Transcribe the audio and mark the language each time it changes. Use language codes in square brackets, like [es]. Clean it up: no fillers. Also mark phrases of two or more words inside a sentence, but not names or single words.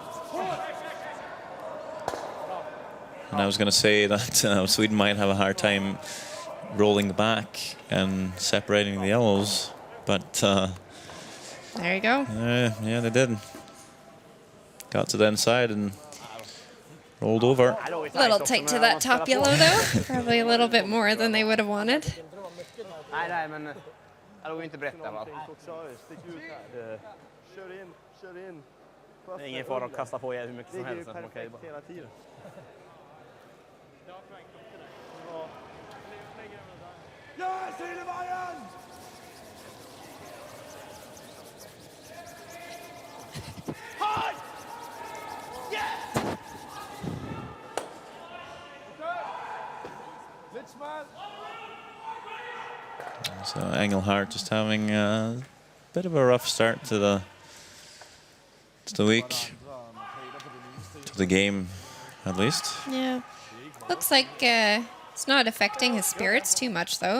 [en] And I was going to say that Sweden might have a hard time rolling back and separating the yellows, but There you go. yeah, they did. Got to the inside and rolled over. A little tight to that top yellow, though. Probably a little bit more than they would have wanted. [sv] Nej, men jag låg inte berätta va. Kör in. Det är ingen fara att kasta på er hur mycket som helst. Det är perfekt hela tiden. [en] Yes, [da] hele vejen! [en] Hot! [da] Yes! Lidt smart. [en] So Engelhardt just having a bit of a rough start to the week, to the game, at least. Yeah. Looks like it's not affecting his spirits too much, though.